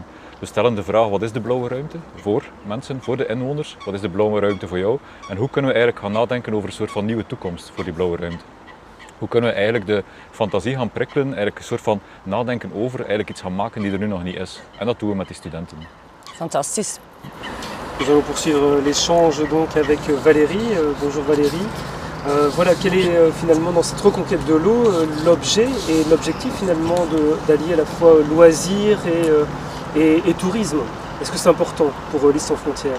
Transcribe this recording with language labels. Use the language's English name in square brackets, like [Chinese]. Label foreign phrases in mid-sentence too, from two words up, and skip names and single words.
[Dutch] We stellen de vraag, wat is de blauwe ruimte voor mensen, voor de inwoners? Wat is de blauwe ruimte voor jou? En hoe kunnen we eigenlijk gaan nadenken over een soort van nieuwe toekomst voor die blauwe ruimte? Hoe kunnen we eigenlijk de fantasie gaan prikkelen, eigenlijk een soort van nadenken over, eigenlijk iets gaan maken die er nu nog niet is. En dat doen we met die studenten. Fantastisch. [French] Nous allons poursuivre l'échange donc avec Valérie. Bonjour Valérie. Voilà, quel est finalement dans cette reconquête de l'eau l'objet et l'objectif finalement d'allier à la fois loisirs et tourisme? Est-ce que c'est important pour Lys Sans Frontières?